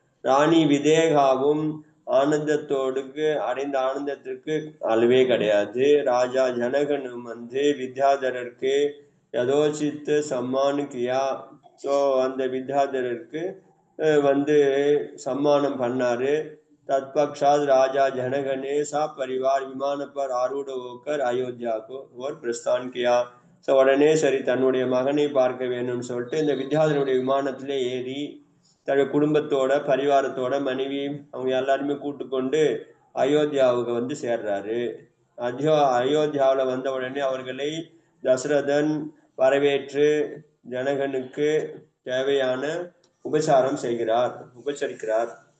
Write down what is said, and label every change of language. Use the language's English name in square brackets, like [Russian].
[Tamil] ராணி விதேகாவும் ஆனந்தத்தோடு அடைந்த ஆனந்தத்திற்கு அளவே கிடையாது. ராஜா ஜனகனும் வந்து வித்யாதரருக்கு [Hindi] யதோசித்து சம்மானுக்கியா. [Tamil] ஸோ அந்த வித்யாதரருக்கு வந்து சம்மானம் பண்ணாரு. [Hindi] तत्पश्चात राजा जनगण ने सब परिवार विमान पर आरूढ़ होकर अयोध्या को और प्रस्थान किया. [Tamil] ஸோ உடனே சரி தன்னுடைய மகனை பார்க்க வேணும்னு சொல்லிட்டு இந்த வித்யாதரனுடைய விமானத்திலே ஏறி தன்னுடைய குடும்பத்தோட பரிவாரத்தோட மனைவி அவங்க எல்லாருமே கூட்டு கொண்டு அயோத்தியாவுக்கு வந்து சேர்றாரு. அயோத்தியாவில் வந்த உடனே அவர்களை தசரதன் வரவேற்று ஜனகனுக்கு தேவையான உபச்சாரம் உபசரிக்கிறார்.